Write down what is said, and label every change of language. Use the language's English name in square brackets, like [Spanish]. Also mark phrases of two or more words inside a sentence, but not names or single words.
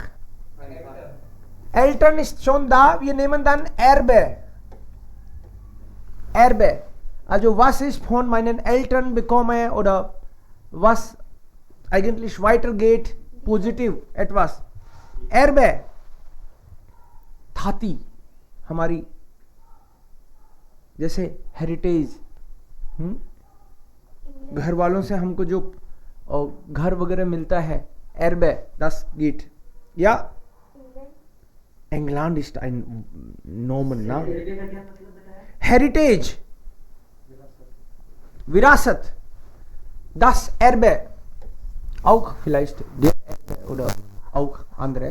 [German] Eltern ist schon da, wir nehmen dann Erbe. Erbe. Also was ich von meinen Eltern bekomme oder was eigentlich weitergeht, positiv etwas. Erbe. [Hindi] थाती, हमारी जैसे हेरिटेज, घर वालों से हमको जो घर वगैरह मिलता है, एर्बे, [German] das geht. Ja, England ist ein Nomen, na? Heritage, Virasat, das Erbe, auch vielleicht der Erbe oder auch andere.